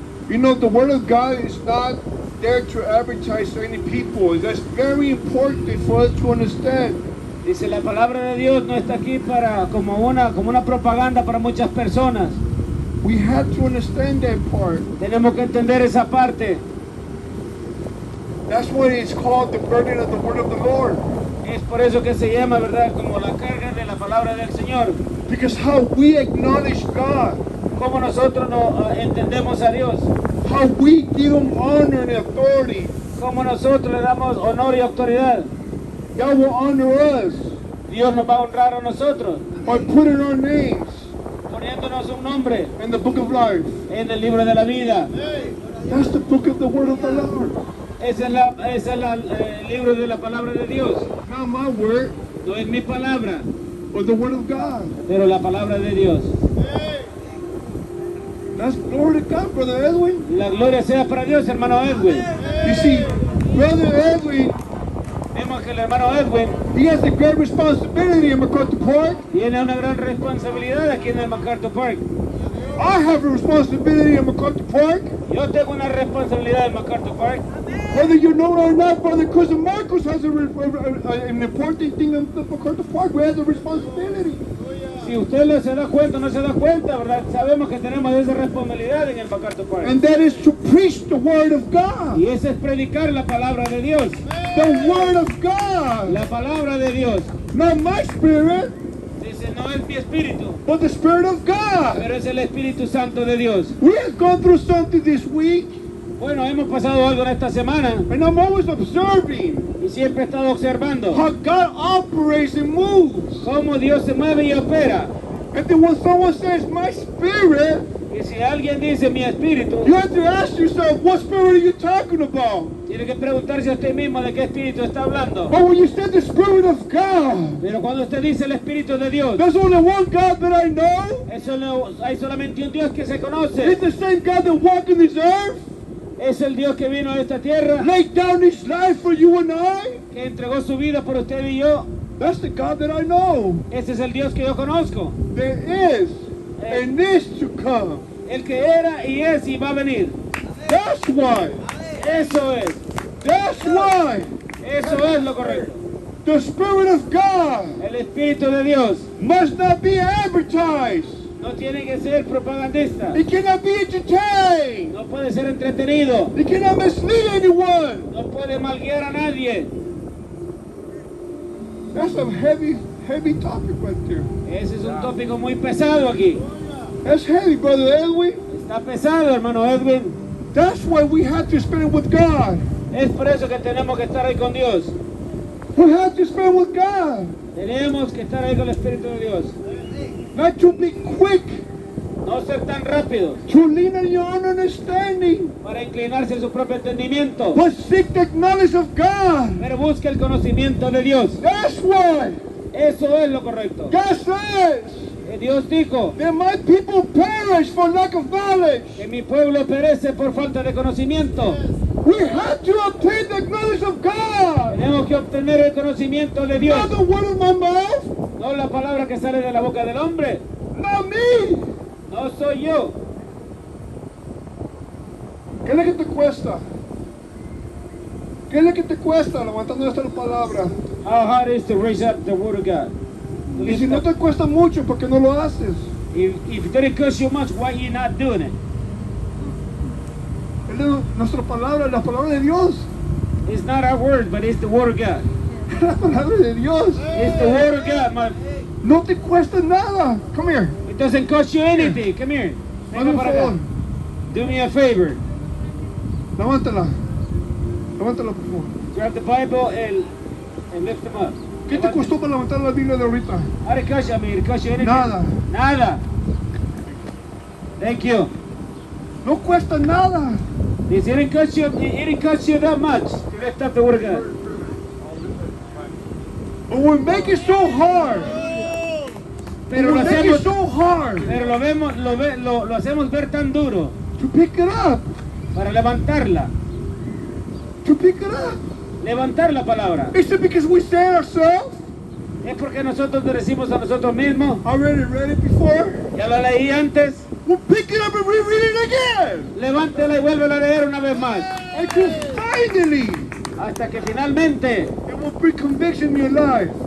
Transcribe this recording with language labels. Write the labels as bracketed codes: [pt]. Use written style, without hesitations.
[en] You know, the Word of God is not there to advertise to any people. That's very important for us to understand. [es] Dice, la palabra de Dios no está aquí para como una propaganda para muchas personas. [en] We have to understand that part. [es] Tenemos que entender esa parte. [en] That's what it's called, the burden of the Word of the Lord. [es] Es por eso que se llama, ¿verdad? Como la carga de la palabra del Señor. [en] Because how we acknowledge God, [es] Como nosotros no entendemos a Dios. [en] how we give Him honor and authority, [es] Como nosotros le damos honor y autoridad. [en] God will honor us [es] Dios nos va a honrar a nosotros. [en] by putting our names [es] Poniéndonos un nombre [en] in the book of life. [es] en el libro de la vida. [en] That's the book of the Word of the Lord. [es] Ese es el libro de la palabra de Dios. [en] Not my word, [es] No es mi palabra, [en] but the Word of God. [es] pero la palabra de Dios. [en] That's glory to God, Brother Edwin. [es] La gloria sea para Dios, hermano Edwin. [en] You see, Brother Edwin, [es] Vemos que el hermano Edwin [en] he has a great responsibility in MacArthur Park. [es] tiene una gran responsabilidad aquí en el MacArthur Park. [en] I have a responsibility in MacArthur Park. [es] Yo tengo una responsabilidad en MacArthur Park. [en] Whether you know it or not, Brother Cousin Marcos has an important thing in the MacArthur Park. We have a responsibility. [es] Si usted no se da cuenta o no se da cuenta, ¿verdad? Sabemos que tenemos esa responsabilidad en el MacArthur Park. [en] And that is to preach the Word of God. [es] Y esa es predicar la palabra de Dios. [en] The Word of God. [es] La palabra de Dios. [en] Not my spirit, [es] Dice, no es mi espíritu, [en] but the Spirit of God. [es] pero es el Espíritu Santo de Dios. [en] We have gone through something this week, [es] Bueno, hemos pasado algo en esta semana [en] and I'm always observing [es] y siempre he estado observando [en] how God operates and moves. [es] cómo Dios se mueve y opera. [en] And then when someone says, my spirit, [es] Y si alguien dice mi espíritu, [en] you have to ask yourself, what spirit are you talking about? [es] tiene que preguntarse a usted mismo de qué espíritu está hablando. [en] But when you said the Spirit of God, [es] Pero cuando usted dice el espíritu de Dios, [en] there's only one God that I know. [es] hay solamente un Dios que se [en] It's [es] conoce. [en] the same God that walked in this earth, [es] Es el Dios que vino a esta tierra, [en] laid down His life for you and I. [es] que entregó su vida por usted y yo. [en] That's the God that I know. [es] Ese es el Dios que yo conozco. [en] There is and is to come. [es] El que era y es y va a venir. [en] That's why. [es] Eso es. [en] That's why [es] Eso es lo correcto. [en] the Spirit of God [es] El Espíritu de Dios [en] must not be advertised. [es] no tiene que ser propagandista. [en] It cannot be entertained. [es] No puede ser entretenido. [en] It cannot mislead anyone. [es] No puede malguiar a nadie. [en] That's a heavy, heavy topic right there. [es] Ese es un tópico muy pesado aquí. [en] That's heavy, Brother Edwin. [es] Está pesado, hermano Edwin. [en] That's why we have to spend it with God. [es] Es por eso que tenemos que estar ahí con Dios. [en] We have to spend with God. [es] Tenemos que estar ahí con el Espíritu de Dios. [en] Not to be quick, [es] No ser tan rápidos [en] to lean on your own understanding, [es] para inclinarse en su propio entendimiento. [en] but seek the knowledge of God. [es] Pero busque el conocimiento de Dios. [en] That's why [es] Eso es lo correcto. [en] God says [es] Dios dijo [en] that my people perish for lack of knowledge. [es] que mi pueblo perece por falta de conocimiento. [en] We have to obtain the knowledge of God. [es] Tenemos que obtener el conocimiento de Dios. [en] Not the word of my mouth, [es] No la palabra que sale de la boca del hombre. [en] not me. [es] No soy yo. ¿Qué es lo que te cuesta? ¿Qué es lo que te cuesta levantando esta palabra? [en] How hard is to raise up the word of God? [es] Y si no te cuesta mucho, ¿por qué no lo haces? [en] If it didn't cost you much, why are you not doing it? [es] Nuestra palabra, la palabra de Dios. [en] It's not our word, but it's the word of God. [es] La palabra de Dios. [en] It's the word of God, man. [es] No te cuesta nada. [en] Come here. It doesn't cost you anything. Come here. [es] Hazme Venga un para favor. acá. [en] Do me a favor. [es] Levántala. Levántala, por favor. [en] Grab the Bible and lift them up. [es] ¿Qué te costó para levantar la Biblia de ahorita? [en] How did it cost you? I mean, it cost you anything? [es] Nada. Nada. [en] Thank you. [es] No cuesta nada. [en] Dice, it didn't cost you that much to lift up the word of God. But we make it so hard. [es] Pero [en] we [es] lo [en] make it [es] hacemos, [en] so hard [es] pero lo hacemos ver tan duro [en] to pick it up. [es] para levantarla. [en] To pick it up. [es] Levantar la palabra. [en] Is it because we say ourselves? [es] Es porque nosotros le decimos a nosotros mismos, [en] I already read it before. [es] ya lo leí antes, [en] We'll pick it up and reread it again. [es] levántela y vuélvela a leer una vez más. [en] Until finally [es] Hasta que finalmente [en] it will bring conviction in your life.